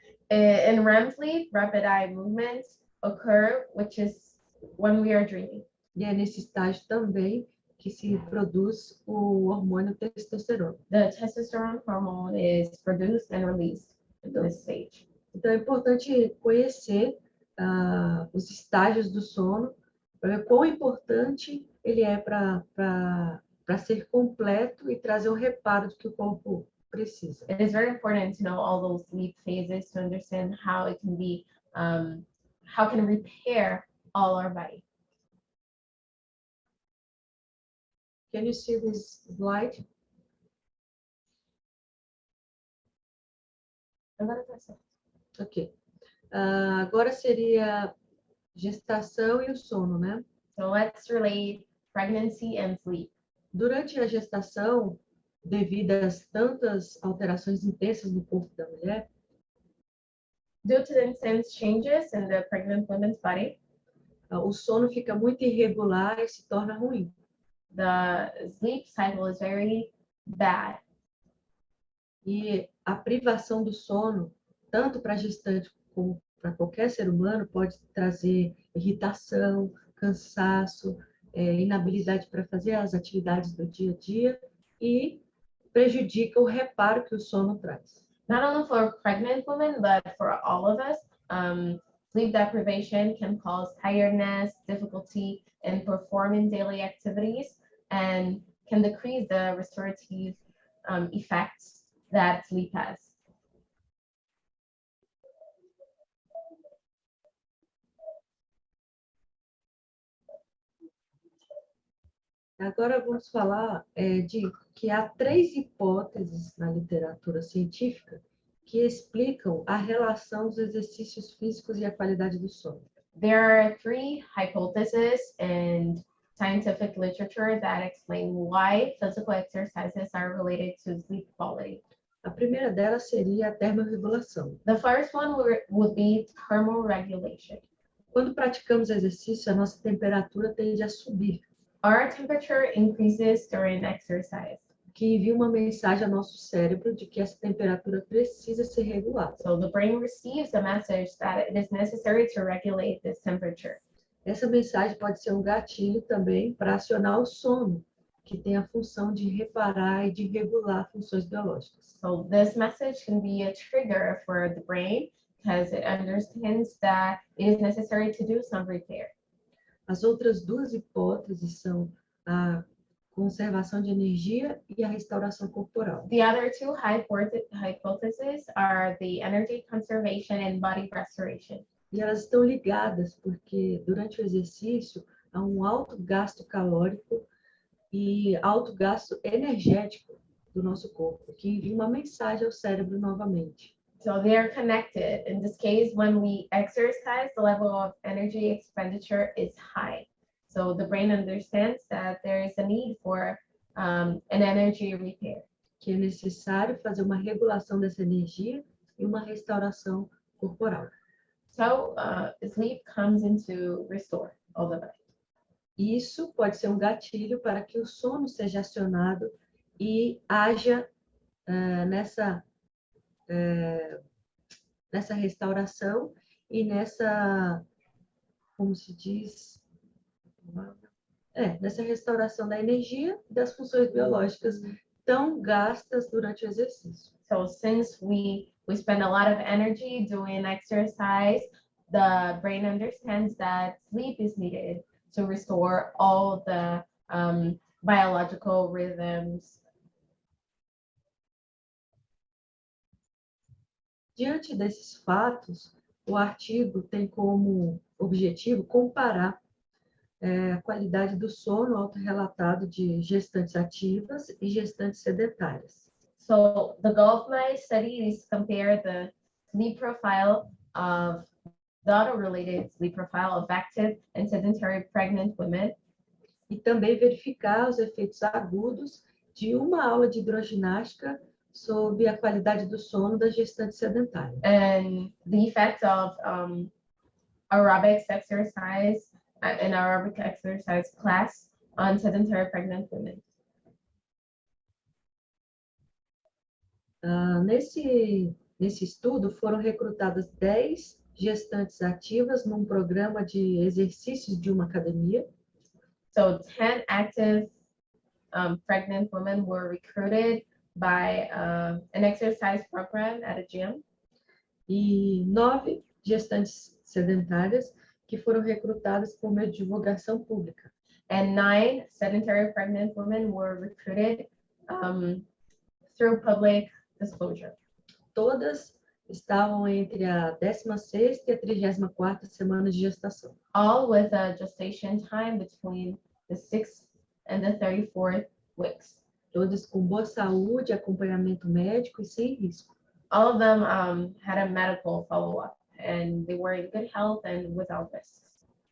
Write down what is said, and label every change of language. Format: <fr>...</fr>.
<en>In REM sleep, rapid eye movements occur, which is when we are dreaming.</en> <pt>E é nesse estágio também que se produz o hormônio testosterona.</pt> <en>The testosterone hormone is produced and released in this stage.</en> <pt>Então, é importante conhecer os estágios do sono, para ver quão importante ele é para ser completo e trazer o reparo do que o corpo precisa.</pt> <en>It is very important to know all those sleep phases to understand how it can be, how can repair all our body. Can you see this slide? Ok.</en> <pt>Agora seria gestação e o sono, né?</pt> <en>So let's relate pregnancy and sleep.</en> <pt>Durante a gestação, devido às tantas alterações intensas no corpo da mulher,</pt> <en>Due to the intense changes in the pregnant woman's body,</en> <pt>o sono fica muito irregular e se torna ruim.</pt> <en>the sleep cycle is very bad.</en> <pt>E a privação do sono, tanto para a gestante como para qualquer ser humano, pode trazer irritação, cansaço, inabilidade para fazer as atividades do dia a dia e prejudica o reparo que o sono traz.</pt> <en>Not only for pregnant women, but for all of us, sleep deprivation can cause tiredness, difficulty in performing daily activities, and can decrease the restorative effects that sleep has.</en> <pt>Agora vamos falar de que há 3 hipóteses na literatura científica que explicam a relação dos exercícios físicos e a qualidade do sono.</pt> <en>There are 3 hypotheses in scientific literature that explain why physical exercises are related to sleep quality.</en> <pt>A primeira delas seria a termorregulação.</pt> <en>The first one would be thermoregulation.</en> <pt>Quando praticamos exercício, a nossa temperatura tende a subir,</pt> <en>Our temperature increases during exercise.</en> <pt>que envia uma mensagem ao nosso cérebro de que essa temperatura precisa ser regulada.</pt> <en>So the brain receives a message that it is necessary to regulate this temperature.</en> <pt>Essa mensagem pode ser um gatilho também para acionar o sono, que tem a função de reparar e de regular funções biológicas.</pt> <en>So this message can be a trigger for the brain because it understands that it is necessary to do some repair.</en> <pt>As outras 2 hipóteses são a conservação de energia e a restauração corporal.</pt> <en>The other 2 hypotheses are the energy conservation and body restoration.</en> <pt>E elas estão ligadas porque durante o exercício há um alto gasto calórico e alto gasto energético do nosso corpo, que envia uma mensagem ao cérebro novamente.</pt> <en>So they are connected. In this case, when we exercise, the level of energy expenditure is high. So the brain understands that there is a need for an energy repair.</en> <pt>Que é necessário fazer uma regulação dessa energia e uma restauração corporal.</pt> <en>So sleep comes in to restore all the body.</en> <pt>Isso pode ser um gatilho para que o sono seja acionado e haja nessa restauração e nessa, como se diz, nessa restauração da energia e das funções biológicas tão gastas durante o exercício.</pt> <en>So since we spend a lot of energy doing exercise, the brain understands that sleep is needed to restore all the biological rhythms.</en> <pt>Diante desses fatos, o artigo tem como objetivo comparar a qualidade do sono autorrelatado de gestantes ativas e gestantes sedentárias.</pt> <en>So the goal of my study is to compare the sleep profile of the auto-related sleep profile of active and sedentary pregnant women,</en> <pt>e também verificar os efeitos agudos de uma aula de hidroginástica sobre a qualidade do sono da gestante sedentária.</pt> <en>and the effect of aerobics exercise, an aerobic exercise class on sedentary pregnant women.</en> <pt>Nesse estudo foram recrutadas 10 gestantes ativas num programa de exercícios de uma academia.</pt> <en>So 10 active pregnant women were recruited by an exercise program at a gym.</en> <pt>E 9 gestantes sedentárias que foram recrutadas por meio de divulgação pública.</pt> <en>And 9 sedentary pregnant women were recruited through public disclosure.</en> <pt>Todas estavam entre a 16ª e a 34ª semana de gestação.</pt> <en>All with a gestation time between the 6th and the 34th weeks.</en> <pt>Todas com boa saúde, acompanhamento médico e sem risco.</pt> <en>All of them had a medical follow-up, and they were in good health and without risks.</en>